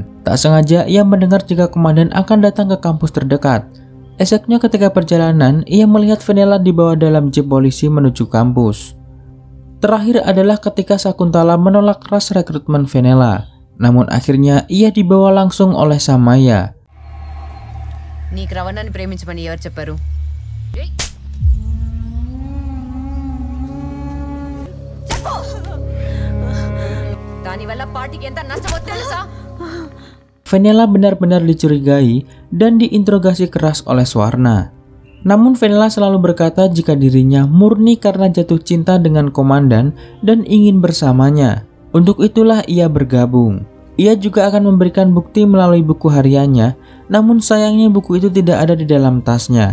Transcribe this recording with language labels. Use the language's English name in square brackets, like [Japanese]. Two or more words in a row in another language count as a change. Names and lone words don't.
[Indonesian] Tak sengaja ia mendengar jika komandan akan datang ke kampus terdekat. Esoknya ketika perjalanan, ia melihat Venela dibawa dalam jeep polisi menuju kampus. Terakhir adalah ketika Sakuntala menolak keras rekrutmen Venela. Namun akhirnya ia dibawa langsung oleh Samaya. [Telugu] నీకు రవణాన్ని ప్రేమించమని ఎవరు చెప్పారు? దానివల్ల పార్టీకి ఎంత నష్టమో తెలుసా? [Indonesian] Venela benar-benar dicurigai dan diinterogasi keras oleh Swarna. Namun Venela selalu berkata jika dirinya murni karena jatuh cinta dengan komandan dan ingin bersamanya. Untuk itulah ia bergabung. Ia juga akan memberikan bukti melalui buku hariannya, namun sayangnya buku itu tidak ada di dalam tasnya.